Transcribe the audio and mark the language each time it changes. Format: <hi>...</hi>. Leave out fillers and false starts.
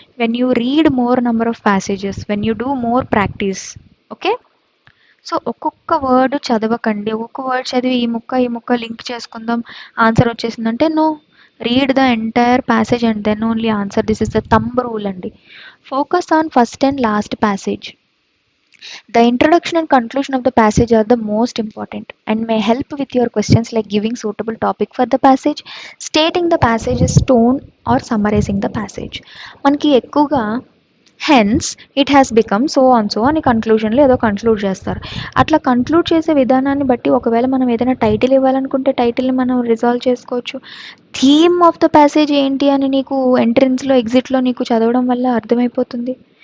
<en>When you read more number of passages, when you do more practice. Okay,</en> <te>so ఒక్కొక్క word చదవకండి. ఒక్కొక్క word చదివి ఈ ముక్క link చేసుకుందాం answer వచ్చేసిందంటే no.</te> <en>Read the entire passage and then only answer. This is the thumb rule అండి. Focus on first and last passage. The introduction and conclusion of the passage are the most important and may help with your questions like giving suitable topic for the passage, stating the passage's tone or summarizing the passage.</en> <te>మనకి ఎక్కువగా</te> <en>hence it has become so on so</en> <te>అని కన్క్లూజన్లో ఏదో conclude చేస్తారు. అట్లా conclude చేసే విధానాన్ని బట్టి ఒకవేళ మనం ఏదైనా టైటిల్ ఇవ్వాలనుకుంటే టైటిల్ని మనం రిజాల్వ్ చేసుకోవచ్చు.</te> <en>theme of the passage</en> <te>ఏంటి అని నీకు ఎంట్రన్స్లో ఎగ్జిట్లో నీకు చదవడం వల్ల అర్థమైపోతుంది.</te>